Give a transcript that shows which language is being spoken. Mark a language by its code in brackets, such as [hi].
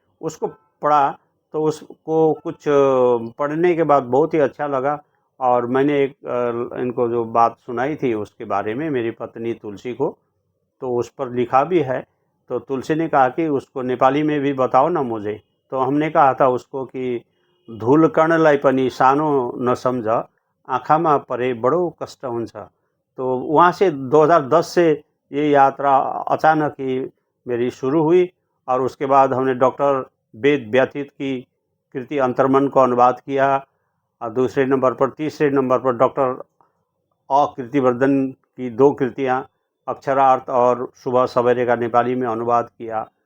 [hi] उसको पढ़ा, तो उसको कुछ पढ़ने के बाद बहुत ही अच्छा लगा। और मैंने एक इनको जो बात सुनाई थी उसके बारे में मेरी पत्नी तुलसी को, तो उस पर लिखा भी है। तो तुलसी ने कहा कि उसको नेपाली में भी बताओ ना मुझे। तो हमने कहा था उसको कि [ne] धुल कर्णलाई पनि सानो नसम्झ, आँखामा परे बडो कष्ट हुन्छ। [hi] तो वहाँ से 2010 से ये यात्रा अचानक ही मेरी शुरू हुई। और उसके बाद हमने डॉक्टर वेद व्यथित की कृति अंतर्मन को अनुवाद किया। और दूसरे नंबर पर, तीसरे नंबर पर डॉक्टर कीर्तिवर्धन की 2 कृतियाँ, अक्षरार्थ और सुबह सवेरे का नेपाली में अनुवाद किया।